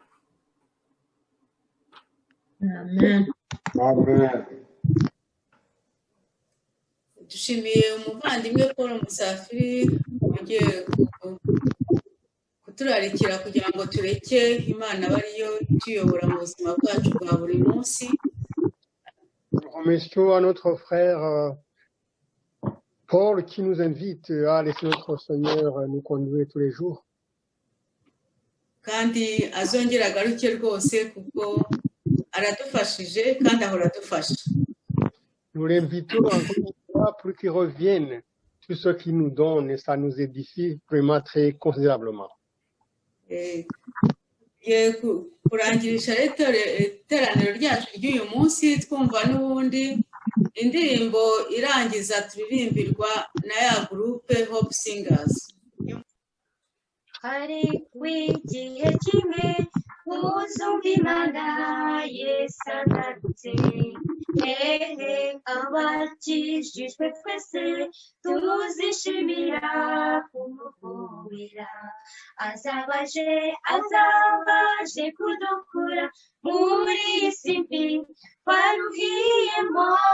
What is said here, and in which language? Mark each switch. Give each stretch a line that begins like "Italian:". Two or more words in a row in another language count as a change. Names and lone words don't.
Kinyarwanda: Amen. Amen. dushimiye umuvandimwe Paul Musafiri ugiye kuturarikira kugira ngo tureke Imana bariyo tuyobora mu buzima bwacu bwa buri munsi.
French: Nous remercions à notre frère Paul qui nous invite à laisser notre Seigneur nous conduire tous les jours.
Kinyarwanda: kandi azongera agaruke rwose kuko aradufashije kandi ahora adufasha.
French: Nous l'invitons encore une fois pour qu'il revienne sur ce qu'il nous donne et ça nous édifie vraiment très considérablement.
Kinyarwanda: Kurangirisha iteraniro ryacu ry'uyu munsi twumva n'ubundi indirimbo irangiza turirimbirwa na ya gurupe Hope Singers. hari igihe kimwe uzumva Imana Yesu agarutse, abakijijwe twese tuzishimira kumuhobera, azabaje kudukura muri iyi si mbi twaruhiyemo.